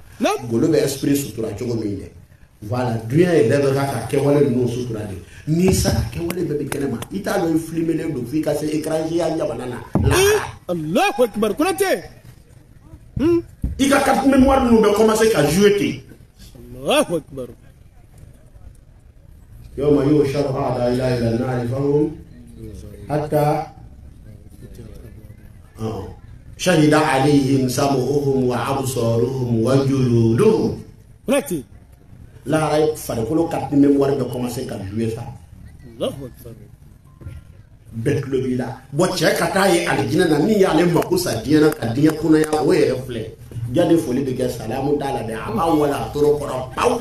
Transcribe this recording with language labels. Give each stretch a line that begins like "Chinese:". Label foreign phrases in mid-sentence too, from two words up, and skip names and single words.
Bambara: Golo bɛ esprit sutura cogo min dɛ. Voilà, dunya yɛrɛ bɛ ka kɛwale ninnu sutura de. N'i sara kɛwale bɛɛ bɛ kɛnɛ ma. I t'a dɔn i filimelen don f'i ka se étranger ya jamana na.
Arabic: الله أكبر. Konate.
Bambara: I ka
French: carte mémoire
Bambara: ninnu bɛ commencer ka jouer ten.
Arabic: الله أكبر. يوم يحشر أعداء إلى النار فهم حتى شهد عليهم سمعهم وأبصارهم وجلودهم.
Bambara: Konate. La ay farikolo
French: carte mémoire
Bambara: bɛ commencer ka jouer ça.
Arabic: الله أكبر.
Bambara: Bet lo bi la. Bo cɛ ka taa ye aljina na min y'ale mako sa diɲɛ na ka diɲɛ kunnaya o yɛrɛ filɛ. Jade foli bɛ kɛ salamu t'a la dɛ a b'a wala toro kɔrɔ pawu.